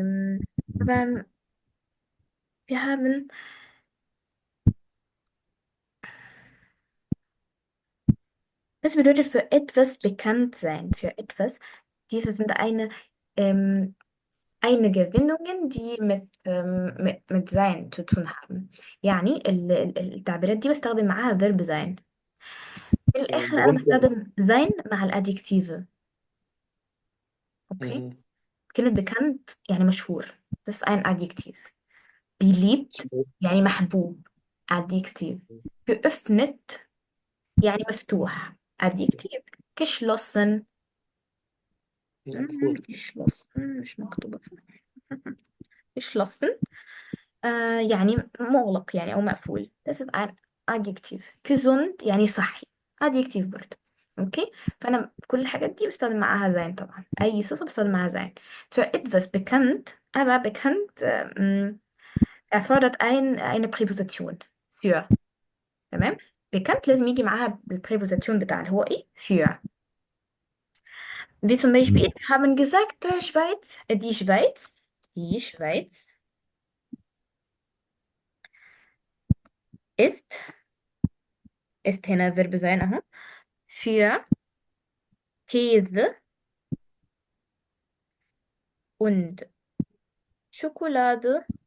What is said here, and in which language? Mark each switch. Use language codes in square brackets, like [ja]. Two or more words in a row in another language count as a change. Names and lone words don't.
[de] Aber wir haben, was bedeutet für etwas bekannt sein? Für etwas. Diese sind einige Wendungen, die mit sein zu tun haben. [ar] يعني التعبيرات دي بستخدم معاها [de] verb sein. [ar] في الآخر أنا [de] berühmt sein. [ar] بستخدم sein مع الأدجكتيف. Okay. Mhm. كلمة bekannt يعني مشهور. [de] Das ist ein Adjektiv. [ar] Beliebt يعني محبوب. [de] Adjektiv. [ar] Geöffnet يعني مفتوح. [de] Adjektiv. Geschlossen. [ar] مقفول. [de] Geschlossen. مش مكتوبة. geschlossen. [ar] يعني مغلق يعني أو مقفول. [de] Das ist ein Adjektiv. Gesund [ar] يعني صحي. [de] Adjektiv [ar] برضه. اوكي. فانا كل الحاجات دي بستخدم معاها sein طبعا. اي صفة بستخدم معاها sein. [de] Für etwas bekannt aber bekannt erfordert eine Präposition. Für. [ar] تمام. bekannt لازم يجي معاها بالpräposition بتاع اللي هو ايه für. [de] Wie zum Beispiel wir haben gesagt Schweiz die Schweiz ist هنا Verb sein اهو für Käse und Schokolade